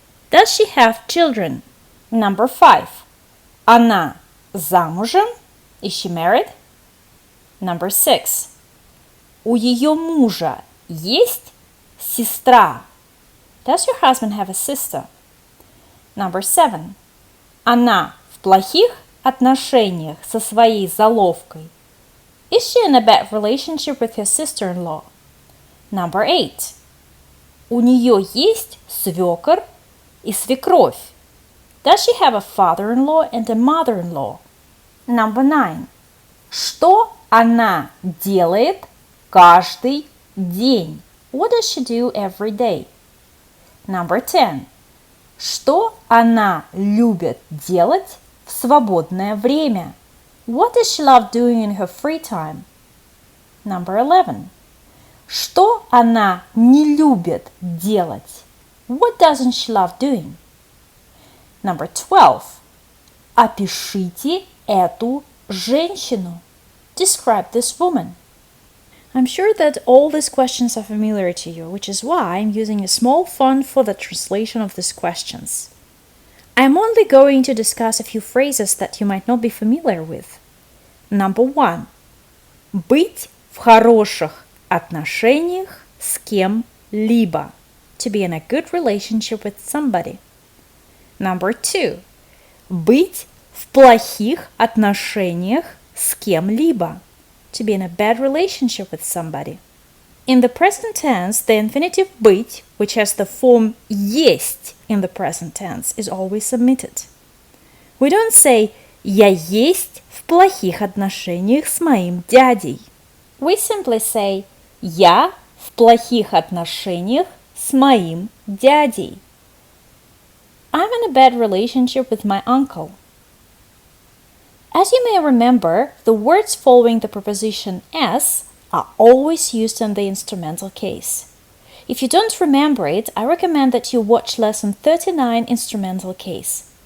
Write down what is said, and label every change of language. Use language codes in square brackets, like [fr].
[en] Does she have children? Number 5. [ru] Она замужем? [en] Is she married? Number 6. [ru] У ее мужа есть сестра? [en] Does your husband have a sister? Number 7. [ru] Она в плохих отношениях со своей заловкой? [en] Is she in a bad relationship with her sister-in-law? Number 8. [ru] У нее есть свекор и свекровь? [en] Does she have a father-in-law and a mother-in-law? Number 9. [ru] Что она делает каждый день? [en] What does she do every day? Number 10. [ru] Что она любит делать в свободное время? [en] What does she love doing in her free time? Number 11. [ru] Что она не любит делать? [en] What doesn't she love doing? Number 12. [ru] Опишите эту женщину. [en] Describe this woman. I'm sure that all these questions are familiar to you, which is why I'm using a small font for the translation of these questions. I'm only going to discuss a few phrases that you might not be familiar with. Number 1. [ru] Быть в хороших отношениях с кем-либо. [en] To be in a good relationship with somebody. Number 2. [ru] Быть в плохих отношениях с кем-либо. [en] To be in a bad relationship with somebody. In the present tense, the infinitive быть, which has the form есть in the present tense, is always submitted. We don't say [ru] «Я есть в плохих отношениях с моим дядей». [en] We simply say [ru] «Я в плохих отношениях с моим дядей». [en] I'm in a bad relationship with my uncle. As you may remember, the words following the preposition s are always used in the instrumental case. If you don't remember it, I recommend that you watch lesson 39 instrumental case.